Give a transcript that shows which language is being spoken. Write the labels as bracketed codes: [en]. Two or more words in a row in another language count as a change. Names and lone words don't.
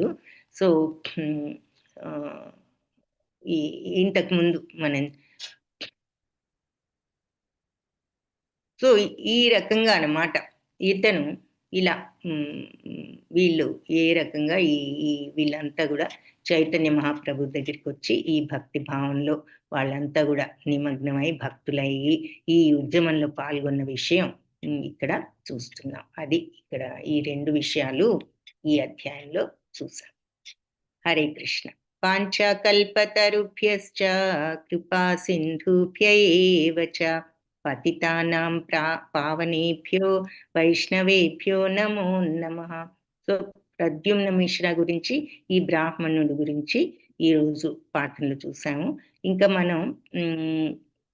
[te] సో ఇంతకు ముందు సో ఈ రకంగా అన్నమాట ఇతను ఇలా వీళ్ళు ఏ రకంగా ఈ వీళ్ళంతా కూడా చైతన్య మహాప్రభు దగ్గరికి వచ్చి ఈ భక్తి భావంలో వాళ్ళంతా కూడా నిమగ్నమై భక్తులయ్యి ఈ ఉద్యమంలో పాల్గొన్న విషయం ఇక్కడ చూస్తున్నాం. అది ఇక్కడ ఈ 2 విషయాలు ఈ అధ్యాయంలో చూసాం. [sa] హరే కృష్ణ. పాంచకల్పతరుభ్యశ్చ కృపా సింధుభ్య ఏవ చ పతితానాం పావనేభ్యో వైష్ణవేభ్యో నమో నమః. [te] సో ప్రద్యుమ్న మిశ్ర గురించి, ఈ బ్రాహ్మణుడి గురించి ఈరోజు పాఠంలో చూసాము. ఇంకా మనం